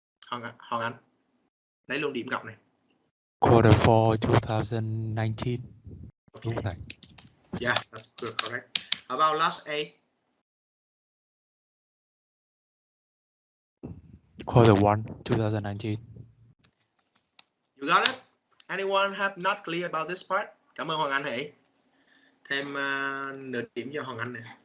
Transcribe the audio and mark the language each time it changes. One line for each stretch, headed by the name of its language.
Vietnamese: Hoàng Anh, lấy luôn điểm cộng này.
English: Quarter 4, 2019. Okay.
Vietnamese: Đúng rồi.
English: Yeah, that's good, correct. How about last eight? Quarter 1, 2019. You got it? Anyone have not clear about this part?
Vietnamese: Cảm ơn Hoàng Anh hãy thêm nửa điểm cho Hoàng Anh này.